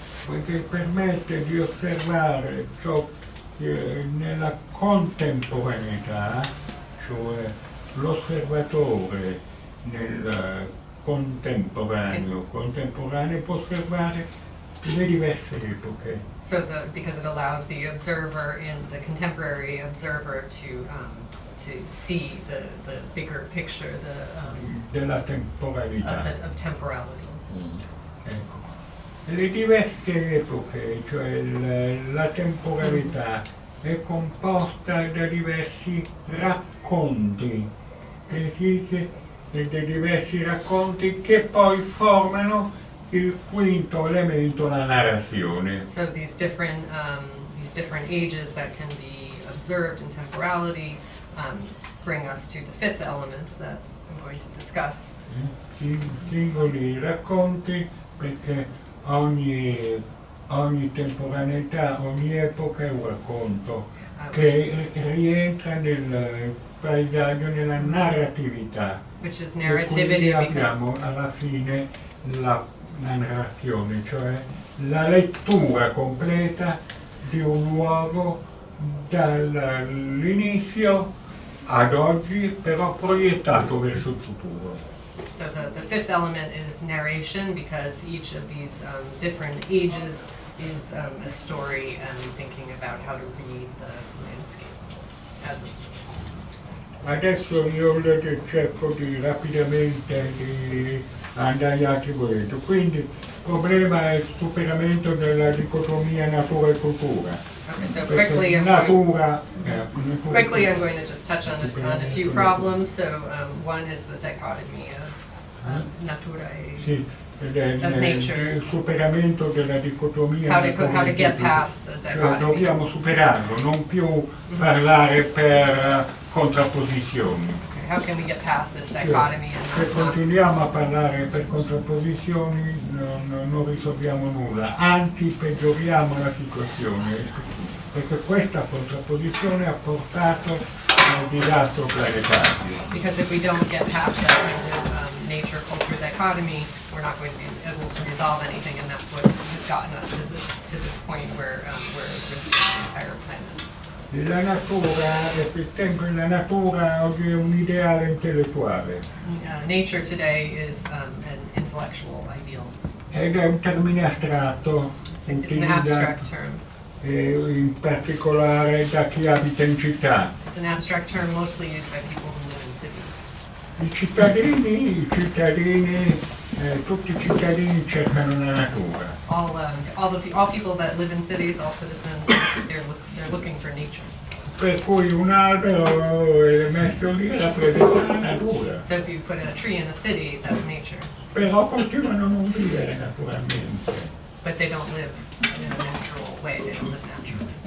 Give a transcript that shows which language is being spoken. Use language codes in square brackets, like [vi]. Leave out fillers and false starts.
[it] Poiché permette di osservare ciò che nella contemporaneità, cioè l'osservatore nel contemporaneo può osservare le diverse epoche. [en] So because it allows the observer and the contemporary observer to see the bigger picture, [it] della temporalità. [en] Of temporality. [it] Ecco. Le diverse epoche, cioè la temporalità, è composta da diversi racconti, dei diversi racconti che poi formano il quinto elemento, la narrazione. [en] So these different ages that can be observed in temporality bring us to the fifth element that I'm going to discuss. [it] Singoli racconti, perché ogni temporaneità, ogni epoca è un racconto che rientra nel paesaggio, nella narratività. [en] Which is narrativity, [it] e quindi abbiamo alla fine la narrazione, cioè la lettura completa di un luogo dall'inizio ad oggi, però proiettato verso il futuro. [en] So the fifth element is narration, because each of these different ages is a story and thinking about how to read the landscape as a story. [it] Adesso io cerco rapidamente di andai altri progetti. Quindi il problema è il superamento della dicotomia natura e cultura. [en] Okay, so [it] Perché [en] quickly [it] natura, [en] quickly I'm going to just touch on a few problems. So one is the dichotomy of [it] natura e sì, [en] of nature. [it] il superamento della dicotomia. [en] How to get past the [it] Cioè, [en] dichotomy. [it] dobbiamo superarlo, non più parlare per contrapposizioni. [en] How can we get past this dichotomy [it] Se [en] and not [it] continuiamo a parlare per contrapposizioni non risolviamo nulla, anzi peggioriamo la situazione, perché questa contrapposizione ha portato al disastro planetario. [en] because if we don't get past that kind of nature culture dichotomy, we're not going to be able to resolve anything, and that's what has gotten us to this point where we're risking the entire planet. [it] La natura, per esempio, la natura oggi è un ideale intellettuale [en] Nature today is an intellectual ideal. [it] ed è un termine astratto, [en] It's an [it] utilizzato [en] abstract term. [it] in particolare da chi abita in città. [en] It's an abstract term mostly used by people who live in cities. [it] Tutti i cittadini cercano la natura. [en] All people that live in cities, all citizens, they're looking for nature. [it] Per cui un albero è messo lì rappresenta la natura, [en] So if you put a tree in a city, that's nature. [it] però continuano a non vivere naturalmente. [en] But they don't live in a natural way, they don't live naturally.